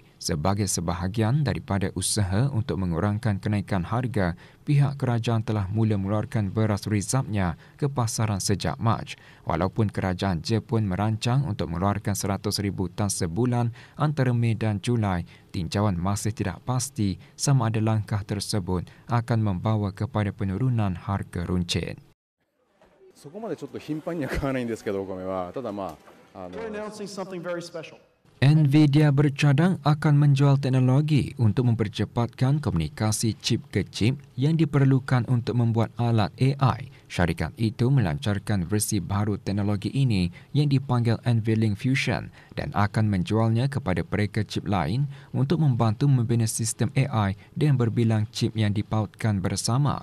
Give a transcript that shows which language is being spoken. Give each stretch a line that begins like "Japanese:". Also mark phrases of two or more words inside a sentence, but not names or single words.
Malay: Sebagai sebahagian daripada usaha untuk mengurangkan kenaikan harga, pihak kerajaan telah mula mengeluarkan beras reservnya ke pasaran sejak Mac. Walaupun kerajaan Jepun merancang untuk mengeluarkan 100,000 tan sebulan antara Mei dan Julai, tinjauan masih tidak pasti sama ada langkah tersebut akan membawa kepada penurunan harga runcit.
Japanese: そこまでちょっと頻繁には買わないんですけど、お米は。ただまあ、
English: We're announcing something very special.
Malay: Nvidia bercadang akan menjual teknologi untuk mempercepatkan komunikasi chip ke chip yang diperlukan untuk membuat alat AI. Syarikat itu melancarkan versi baru teknologi ini yang dipanggil NVLink Fusion dan akan menjualnya kepada mereka chip lain untuk membantu membina sistem AI dengan berbilang chip yang dipautkan bersama.